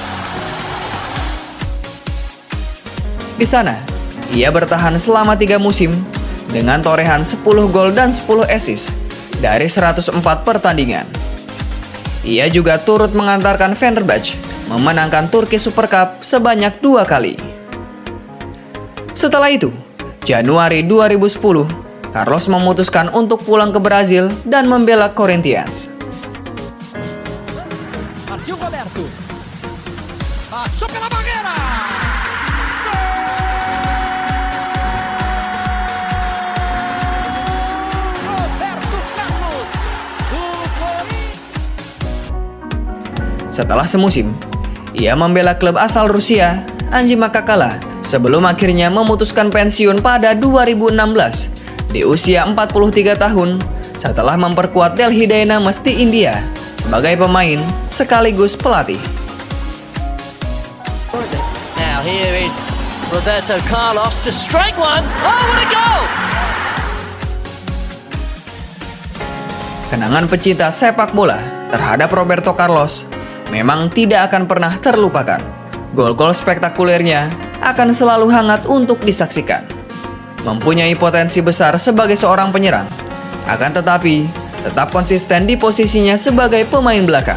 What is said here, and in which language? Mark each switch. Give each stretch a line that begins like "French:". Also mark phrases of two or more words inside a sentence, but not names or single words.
Indonesian: Di sana, ia bertahan selama 3 musim dengan torehan 10 gol dan 10 assist dari 104 pertandingan. Ia juga turut mengantarkan Fenerbahce memenangkan Turki Super Cup sebanyak 2 kali. Setelah itu, Januari 2010, Carlos memutuskan untuk pulang ke Brazil dan membela Corinthians.
Portuguese: Partiu Roberto. Passou pela barreira. Roberto Carlos.
Indonesian: Setelah semusim, ia membela klub asal Rusia, Anji Makakala, sebelum akhirnya memutuskan pensiun pada 2016 di usia 43 tahun setelah memperkuat Delhi Dynamos di India sebagai pemain sekaligus pelatih.
English: Now here is Roberto Carlos to strike one. Oh, what a goal!
Indonesian: Kenangan pecinta sepak bola terhadap Roberto Carlos memang tidak akan pernah terlupakan. Gol-gol spektakulernya akan selalu hangat untuk disaksikan. Mempunyai potensi besar sebagai seorang penyerang, akan tetapi tetap konsisten di posisinya sebagai pemain belakang.